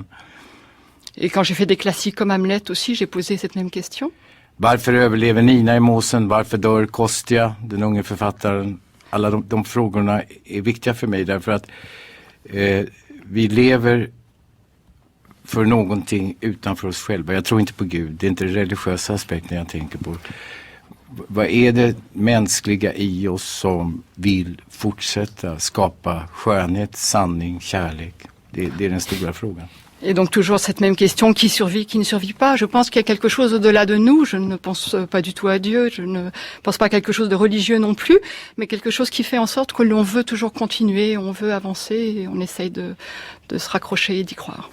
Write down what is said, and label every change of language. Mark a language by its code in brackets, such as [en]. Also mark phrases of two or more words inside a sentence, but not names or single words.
[fr] Et quand j'ai fait des classiques comme Hamlet aussi, j'ai posé cette même question. [sv] Varför överlever Nina i Måsen? Varför dör Kostja, den unge författaren? Alla de frågorna är viktiga för mig därför att vi lever för någonting utanför oss själva. Jag tror inte på Gud. Det är inte den religiösa aspekten jag tänker på. Vad är det mänskliga i oss som vill fortsätta skapa skönhet, sanning, kärlek? Det är den stora frågan. [fr] Et donc toujours cette même question, qui survit, qui ne survit pas. Je pense qu'il y a quelque chose au-delà de nous. Je ne pense pas du tout à Dieu. Je ne pense pas à quelque chose de religieux non plus, mais quelque chose qui fait en sorte que l'on veut toujours continuer, on veut avancer et on essaye de se raccrocher et d'y croire.